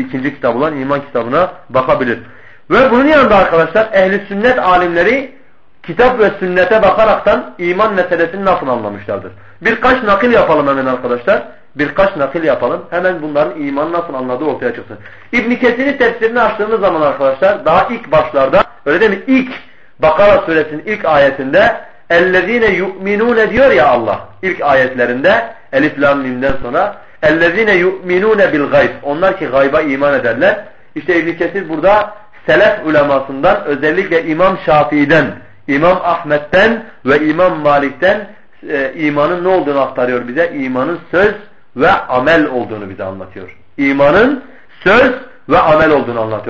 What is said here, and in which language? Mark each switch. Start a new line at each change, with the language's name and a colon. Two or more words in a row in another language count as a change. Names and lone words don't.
Turkish: İkinci kitap olan iman kitabına bakabilir. Ve bunun yanında arkadaşlar ehli sünnet alimleri kitap ve sünnete bakaraktan iman meselesini nasıl anlamışlardır? Birkaç nakil yapalım hemen arkadaşlar. Birkaç nakil yapalım. Hemen bunların imanı nasıl anladığı ortaya çıksın. İbn-i Kesir'in tefsirini açtığımız zaman arkadaşlar daha ilk başlarda, öyle değil mi? İlk Bakara suresinin ilk ayetinde
Arabic: اَلَّذ۪ينَ يُؤْمِنُونَ
Turkish: diyor ya Allah. İlk ayetlerinde Elif Lam Mim'den sonra
Arabic: اَلَّذ۪ينَ يُؤْمِنُونَ بِالْغَيْبِ
Turkish: Onlar ki gayba iman ederler. İşte İbn-i Kesir burada selef ulemasından, özellikle İmam Şafii'den, İmam Ahmet'ten ve İmam Malik'ten imanın ne olduğunu aktarıyor bize. İmanın söz ve amel olduğunu bize anlatıyor. İmanın söz ve amel olduğunu anlatıyor.